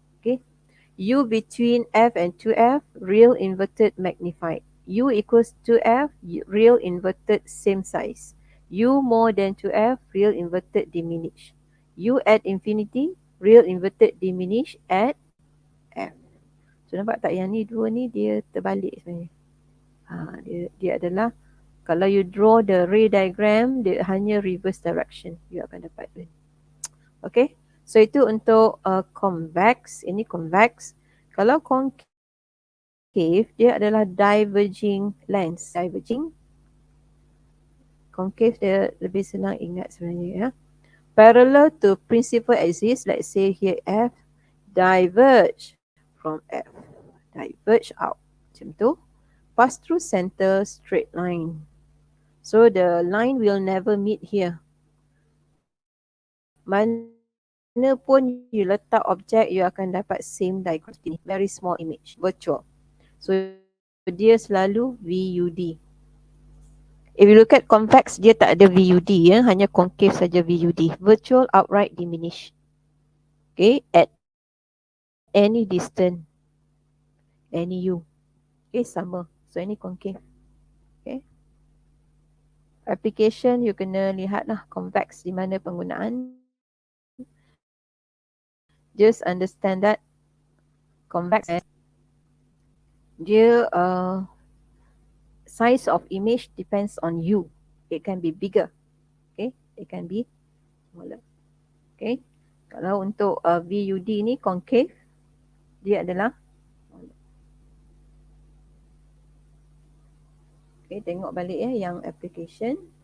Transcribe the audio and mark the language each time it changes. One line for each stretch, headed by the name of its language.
English: Okay, U between F and 2F, real inverted magnified. U equals to F, real inverted same size. U more than 2F, real inverted diminish. U at infinity, real inverted diminish at F.
Malay: So nampak tak yang ni dua ni dia terbalik sebenarnya. Dia adalah kalau
English: you draw the ray diagram,
Malay: dia hanya
English: reverse direction you
Malay: akan dapat. Okay, so itu untuk convex. Ini convex. Kalau concave, dia adalah diverging lens. Diverging. Concave dia lebih senang ingat sebenarnya.
English: Parallel to principal axis, let's say here F, diverge from F. Diverge out.
Malay: Macam tu.
English: pass through center straight line. So the line will never meet here.
Malay: Mana pun you letak objek, you akan dapat same diagram seperti ni.
English: Very small image, virtual.
Malay: So dia selalu VUD.
English: If you look at convex,
Malay: dia tak ada VUD ya, hanya concave saja VUD.
English: Virtual outright diminish. Okay, at any distance, any U. Okay, sama. So any concave. Okay.
Malay: Application you kena lihatlah convex di mana penggunaan.
English: Just understand that convex
Malay: dia
English: size of image depends on U. It can be bigger. Okay, it can be smaller.
Malay: Okay, kalau untuk VUD ni concave, dia adalah okay, tengok balik ya yang application.